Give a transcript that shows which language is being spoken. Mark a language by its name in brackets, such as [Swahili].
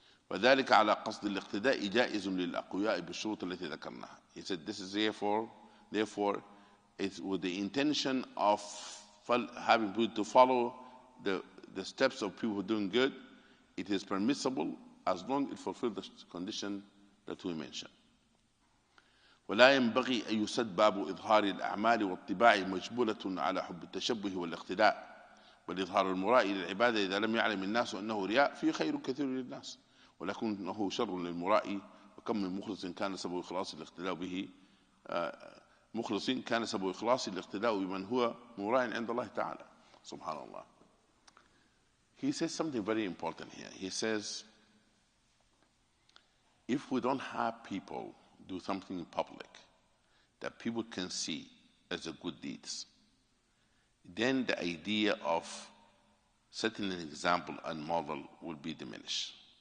[Arabic] وذلك على قصد الاقتداء جائز للأقوياء بالشروط التي ذكرناها. [English] He said this is therefore it's with the intention of having people to follow the steps of people who are doing good. It is permissible as long as it fulfills the condition that we mentioned. [Arabic] ولا ينبغي أن يسد باب إظهار الأعمال والطباع مجبولة على حب التشبه والاقتداء، بل إظهار المراء للعبادة إذا لم يعلم الناس أنه رياء فيه خير كثير للناس ولكنه شر للمراء. وكم من مخلص كان سبب إخلاص الاقتداء به مخلص كان سبب إخلاص الاقتداء بمن هو مراء عند الله تعالى. Subhanallah. [English] He says something very important here. He says, if we don't have people do something in public that people can see as a good deeds, then the idea of setting an example and model will be diminished.